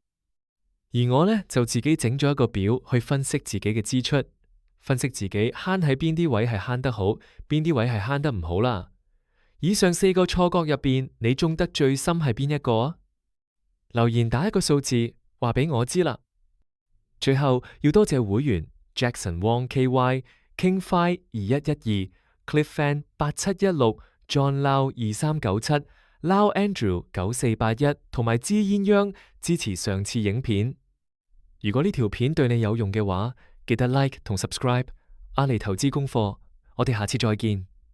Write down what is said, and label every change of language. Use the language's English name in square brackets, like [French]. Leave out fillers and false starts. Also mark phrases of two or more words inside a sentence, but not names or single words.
[Cantonese] 而我呢，就自己整咗一個表去分析自己嘅支出，分析自己慳喺邊啲位係慳得好，邊啲位係慳得唔好啦。以上4個錯覺入邊，你中得最深係邊一個啊？留言打一個數字，話俾我知啦。最後要多謝會員 Jackson Wong KY King Fai 2112 Cliff Fan 8716 John Lau 2397 Lau Andrew 9481 同埋支鴛鴦支持上次影片。如果呢條片對你有用嘅話，記得 like 同 subscribe。阿妮投資功課，我哋下次再見。